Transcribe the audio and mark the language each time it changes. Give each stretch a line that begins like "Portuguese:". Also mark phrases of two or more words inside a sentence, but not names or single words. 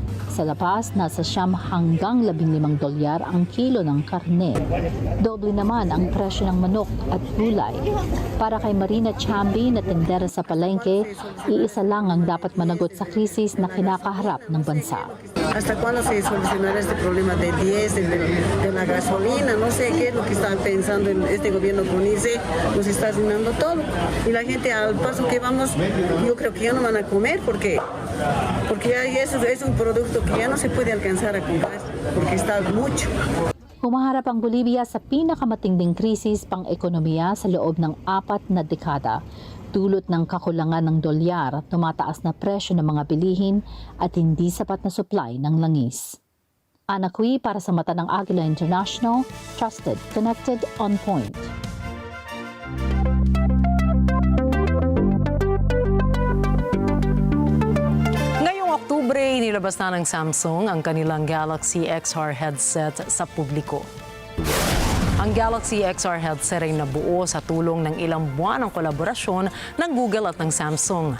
Filipino: Sa labas, nasa $9 hanggang $15 ang kilo ng karne. Doble naman ang presyo ng manok at gulay. Para kay Marina Chambi na tendera sa palengke, iisa lang ang dapat managot sa krisis na kinakaharap ng bansa.
Spanish: ¿Hasta cuándo se solucionará este problema de diésel, de la gasolina? No sé qué es lo que está pensando este gobierno con ICE, nos está arruinando todo. Y la gente al paso que vamos, yo creo que ya no van a comer porque ya eso es un producto que ya no se puede alcanzar a comprar, porque está mucho.
Filipino: Humaharap ang Bolivia sa pinakamatinding krisis pang-ekonomiya sa loob ng 4 na dekada. Dulot ng kakulangan ng dolyar, tumataas na presyo ng mga bilihin at hindi sapat na supply ng langis. Ana Cui para sa mata ng Agila International,
English: trusted, connected, on point.
Filipino: Ngayong Oktubre, inilabas na ng Samsung ang kanilang Galaxy XR headset sa publiko. Ang Galaxy XR headset ay nabuo sa tulong ng ilang buwan ng kolaborasyon ng Google at ng Samsung.